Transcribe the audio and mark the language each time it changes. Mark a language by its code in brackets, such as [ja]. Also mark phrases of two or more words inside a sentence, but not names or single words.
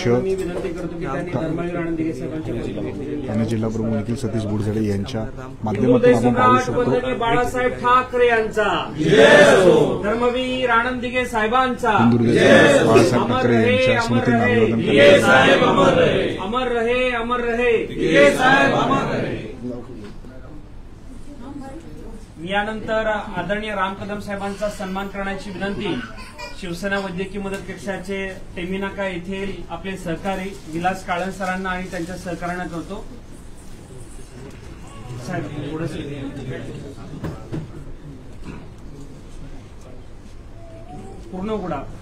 [mr] मी विनंती करतो की त्यांनी धर्मवीर आनंदगे साहेबांच्या ठाणे जिल्हा प्रमुख निखिल सतीश बुडझडे यांच्या हिंदुहृदय माध्यमातून आपण पाहू सम्राट वंदनीय शकतो बाळासाहेब ठाकरे यांचा धर्मवीर आनंदगे साहेबांचा हिंदुहृदय बाळासाहेब अमर ठाकरे रहे यांच्या अमर स्मृतींना रहे अभिवादन दिगे करण्यात साहेब अमर रहे अमर रहे अमर रहे दिगे साहेब अमर रहे. मी यानंतर आदरणीय राम कदम साहेबांचा सन्मान करण्याची विनंती शिवसेना वैद्यकीय मदत कक्षाचे टेमी नाका येथील आपले सहकारी विलास काळन सरांना आणि त्यांच्या सहकार्यांना करतो. साहेब थोडंसं पूर्ण उघडा.